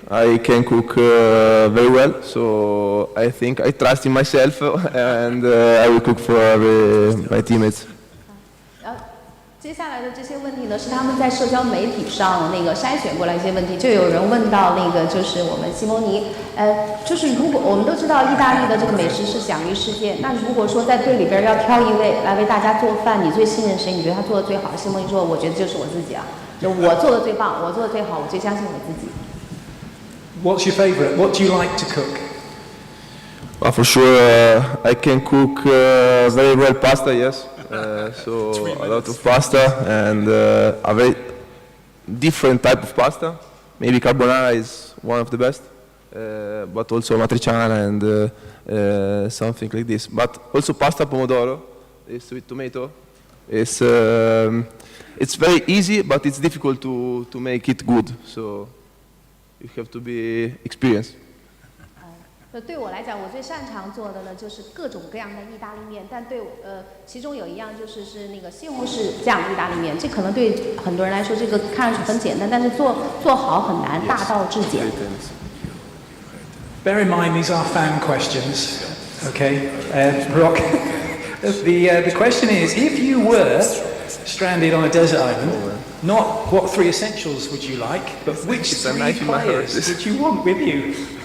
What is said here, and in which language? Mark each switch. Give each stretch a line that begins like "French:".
English: I can cook very well, so I think I trust in myself, and I will cook for my teammates.
Chinese: 接下来的这些问题呢，是他们在社交媒体上那个筛选过来一些问题，就有人问到那个就是我们西蒙尼，就是如果我们都知道意大利的这个美食是享誉世界，那如果说在队里边要挑一位来为大家做饭，你最信任谁？你觉得他做的最好？西蒙尼说，我觉得就是我自己啊，就我做的最棒，我做的最好，我最相信我自己。
English: What's your favourite? What do you like to cook? Well, for sure, I can cook very well pasta, yes. So a lot of pasta and a very different type of pasta. Maybe carbonara is one of the best, but also matriciana and something like this. But also pasta pomodoro is with tomato. It's very easy, but it's difficult to make it good. So you have to be experienced.
Chinese: 对我来讲，我最擅长做的呢，就是各种各样的意大利面。但对其中有一样是那个西红柿酱意大利面。这可能对很多人来说，这个看上去很简单，但是做好很难，大道至简。
English: Bear in mind these are fan questions, okay? Rock. The question is, if you were stranded on a desert island, not what 3 essentials would you like, but which 3 players would you want with you?